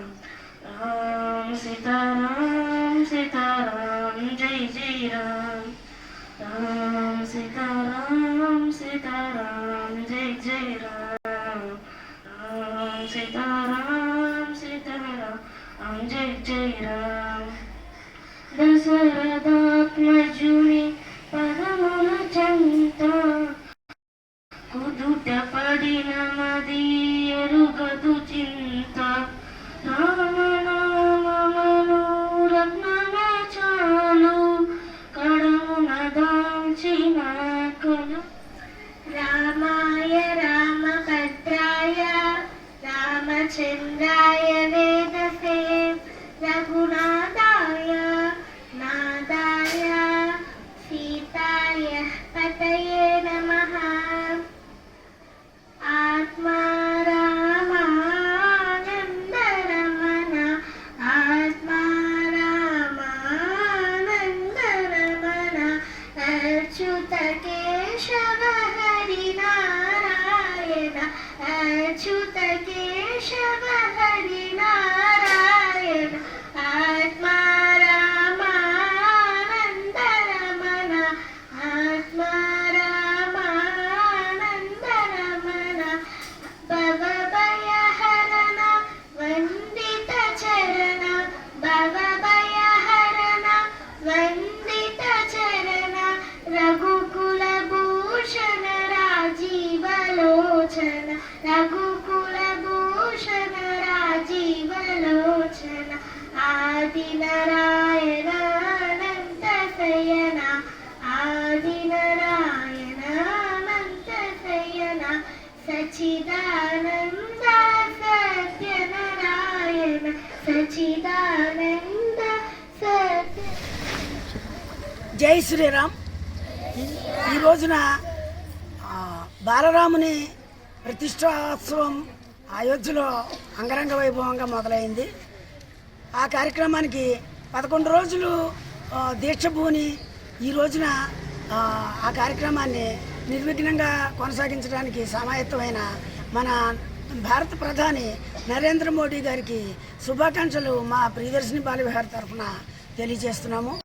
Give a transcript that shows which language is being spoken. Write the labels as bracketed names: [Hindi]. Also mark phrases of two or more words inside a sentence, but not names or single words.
[Hindi] राम सीताराम सीताराम जय जय राम राम सीताराम सीताराम जय जय राम राम सीताराम सीताराम जय जय राम [Telugu] దశరథాత్మజుని పదముల చంత కుదుట పడిన మది ఎరుగదు చింత రామనామమును రత్నమే చాలు కడమున దాల్చిన కలు [Sanskrit] రామాయ రామభద్రాయ రామచంద్రాయ వేదసే రఘునాథాయ నాదాయ సీతాయ పతయే నమః अच्युत केशव हरि नारायण अच्युत केशव हरि नारायण आत्मा रामानंद रमण आत्मा रामानंद रमण भवभय हरण वंदित चरण भवभय हरण वंदित चरण रघुकुल भूषण राजीव लोचन रघुकुल भूषण राजीव लोचन आदि नारायण अनंत शयन आदि नारायण अनंत शयन सच्चिदानंद सत्य नारायण सच्चिदानंद सत्य [Telugu] జై శ్రీరామ్. ఈ రోజున బాలరాముని ప్రతిష్ఠోత్సవం అయోధ్యలో అంగరంగ వైభవంగా మొదలైంది. ఆ కార్యక్రమానికి 11 రోజులు దీక్షభూని ఈ రోజున ఆ కార్యక్రమాన్ని నిర్విఘ్నంగా కొనసాగించడానికి సమాయత్తమైన మన భారత ప్రధాని నరేంద్ర మోడీ గారికి శుభాకాంక్షలు మా ప్రియదర్శిని బాలవిహార్ తరఫున తెలియజేస్తున్నాము.